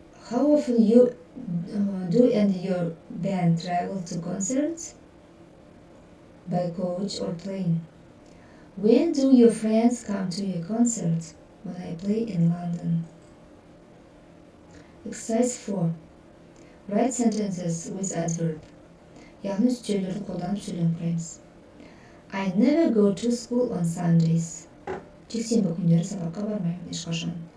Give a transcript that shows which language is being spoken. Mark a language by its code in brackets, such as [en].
[en] How often you do and your band travel to concerts? By coach or plane. When do your friends come to your concert? When I play in London. Exercise 4. Write sentences with adverb. [kk] Яғни үстеулерді қолданып сөйлем құраймыз. [en] I never go to school on Sundays. [kk] Жексенбі күндері сабаққа бармаймын ешқашан.